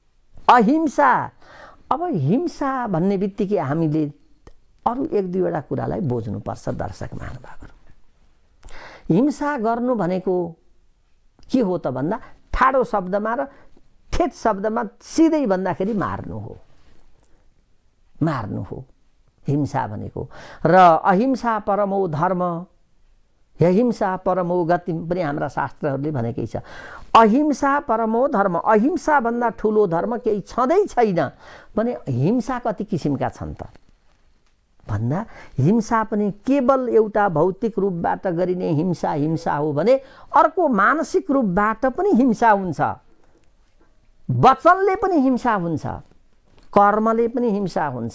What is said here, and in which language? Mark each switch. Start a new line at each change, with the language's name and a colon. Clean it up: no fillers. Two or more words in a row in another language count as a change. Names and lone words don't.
Nepali: अहिंसा अब हिंसा भन्ने बित्तिकै हामीले अरू एक दुईवटा कुरालाई बुझ्नुपर्छ दर्शक महानुभावहरू। हिंसा गर्नु भनेको के हो त भन्दा ठाडो शब्दमा र ठेट शब्दमा सिधै भन्दाखेरि मार्नु हो, मार्नु हो हिंसा भनेको। र
Sanskrit: अहिंसा परमो धर्म अहिंसा परमो गति
Nepali: पनि हाम्रा शास्त्रहरूले भनेकै छ।
Sanskrit: अहिंसा परमो धर्म,
Nepali: अहिंसा भन्दा ठुलो धर्म केही छँदै छैन भने हिंसा कति किसिमका छन् त भन्दा हिंसा पनि केवल एउटा भौतिक रूपबाट गरिने हिंसा हिंसा हो भने अर्को मानसिक रूपबाट पनि हिंसा हुन्छ, वचनले पनि हिंसा हुन्छ, कर्मले पनि हिंसा हुन्छ।